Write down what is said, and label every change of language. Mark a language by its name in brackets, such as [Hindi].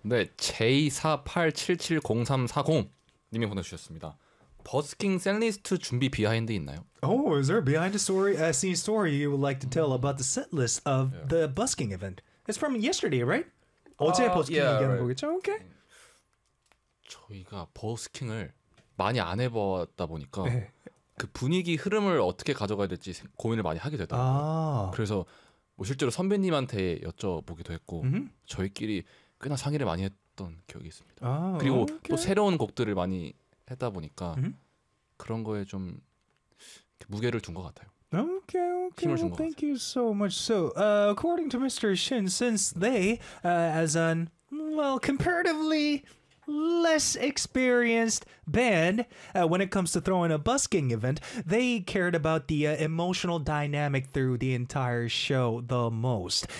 [Korean] 네, J48770340님이 보내주셨습니다. 버스킹 셋리스트 준비 비하인드 있나요? [English] Oh, is there a behind the story, a scene story you would like to tell about the set list of the busking event? It's from yesterday, right? [Korean] 어제 버스킹 얘기하는 거겠죠? [English] Okay. [Korean] 저희가 버스킹을 많이 안 해봤다 보니까 그 분위기 흐름을 어떻게 가져가야 될지 고민을 많이 하게 되더라고요. 아. 그래서 뭐 실제로 선배님한테 여쭤보기도 했고 저희끼리 꽤나 상의를 많이 했던 기억이 있습니다. 아, 그리고 [English] 오케이. [Korean] 또 새로운 곡들을 많이 했다 보니까 그런 거에 좀 무게를 둔 것 같아요. [English] Okay, okay. Well, thank you so much. So, according to Mr. Shin, since they, as an, well, comparatively less experienced band, when it comes to throwing a busking event, they cared about the emotional dynamic through the entire show the most.